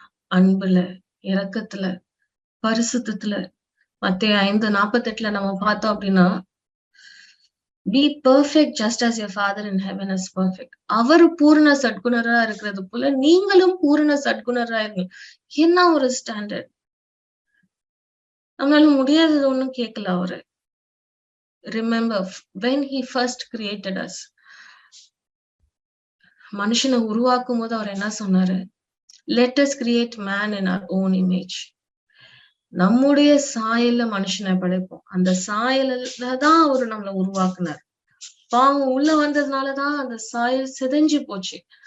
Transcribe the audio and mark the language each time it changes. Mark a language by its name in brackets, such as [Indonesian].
[Tamil] அன்புல, இரக்கத்துல, பரிசுத்தத்துல மத்தேயு 5:48 நம்ம பார்த்தோம் அப்டின்னா, [English] Be perfect just as your father in heaven is perfect. [Tamil] அவரு பூரண சத்குணரா இருக்கிறது போல நீங்களும் பூரண சத்குணரா இருங்க. என்ன ஒரு ஸ்டாண்டர்ட். நம்மளால முடியாதது ஒண்ணும் கேட்கல அவரு. [English] Remember when he first created us. [Tamil] மனுஷன உருவாக்கும்போது அவர் என்ன சொன்னாரு? [English] Let us create man in our own image. [Tamil] நம்முடைய சாயல்ல மனுஷனை படைப்போம். அந்த சாயல்ல தான் அவரு நம்மள உருவாக்குனார். பாவம் உள்ள வந்ததுனாலதான் அந்த சாயல் சிதைஞ்சு போச்சு.